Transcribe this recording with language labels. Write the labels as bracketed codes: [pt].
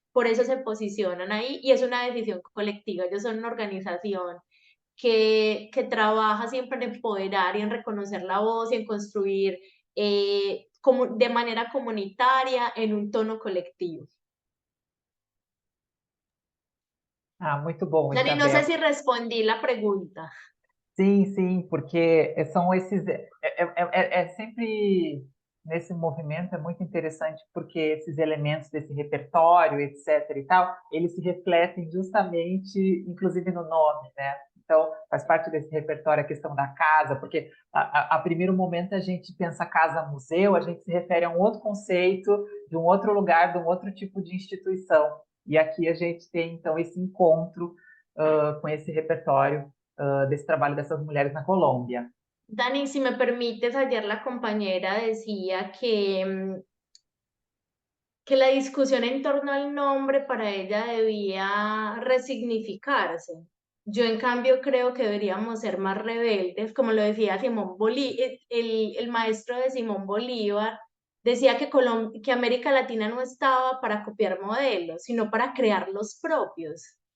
[es] Por eso se posicionan ahí y es una decisión colectiva. Ellos son una organización que trabaja siempre en empoderar y en reconocer la voz y en construir de manera comunitaria en un tono colectivo. [pt] Ah, muito bom, [es] Dani, no sé Isabel. si respondí la pregunta. [pt] Sim, sim, porque são esses. É sempre nesse movimento, é muito interessante, porque esses elementos desse repertório, etc. e tal, eles se refletem justamente, inclusive no nome, né? Então, faz parte desse repertório a questão da casa, porque a primeiro momento a gente pensa casa-museu, a gente se refere a um outro conceito, de um outro lugar, de um outro tipo de instituição. E aqui a gente tem, então, esse encontro com esse repertório desse trabalho dessas mulheres na Colômbia. [es] Dani, si me permites, ayer la compañera decía que la discusión en torno al nombre para ella debía resignificarse. Yo, en cambio, creo que deberíamos ser más rebeldes, como lo decía Simón Bolívar, el maestro de Simón Bolívar, decía que América Latina no estaba para copiar modelos, sino para crear los propios.